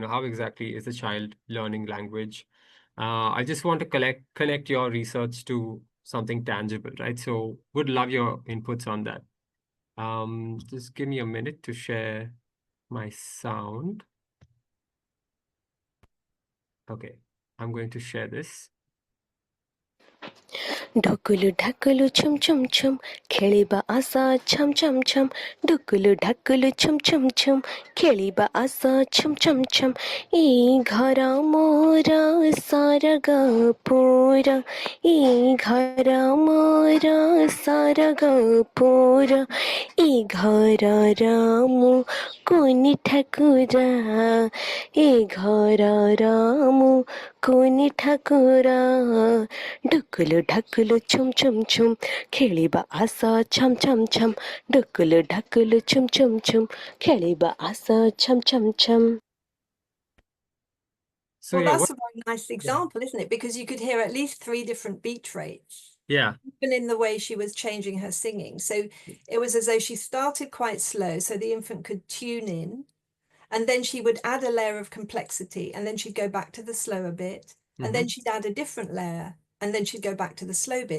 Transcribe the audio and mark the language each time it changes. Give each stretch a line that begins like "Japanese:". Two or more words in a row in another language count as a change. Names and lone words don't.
English: How exactly is the child learning language? I just want to connect your research to something tangible, right? So would love your inputs on that. Just give me a minute to share my sound. Okay, I'm going to share this.
Odia: ଢୁକୁଲୁ ଢାକୁଲୁ ଛୁମ ଛୁମ ଛୁମ ଖେଳିବା ଆଶା ଛମ ଛମ ଛମ ଢୁକୁଲୁ ଢାକୁଲୁ ଛୁମ ଛୁମ ଛୁମ ଖେଳିବା ଆଶା ଛମ ଛମ ଛମ ଈ ଘର ମୋର ସରଗ ପୁର ଈ ଘର ମୋର ସରଗ ପୁର ଈ ଘର ରାମୁ କୁନି ଠାକୁରା ଈ ଘର ରାମୁ କୁନି ଠାକୁରା ଢୁକୁଲୁ ଢାକୁଲୁ ଛୁମ ଛୁମ ଛୁମ ଖେଳିବା ଆଶା ଛମ ଛମ ଛମ ଢୁକୁଲୁ ଢାକୁଲୁ ଛୁମ ଛୁମ ଛୁମ ଖେଳିବା ଆଶା ଛମ ଛମ ଛମ.
English: So well, yeah, that's a very nice example, isn't it? Because you could hear at least 3 different beat rates. Yeah. Even in the way she was changing her singing. So it was as though she started quite slow so the infant could tune in, and then she would add a layer of complexity, and then she'd go back to the slower bit, and then she'd add a different layer, and then she'd go back to the slow bit.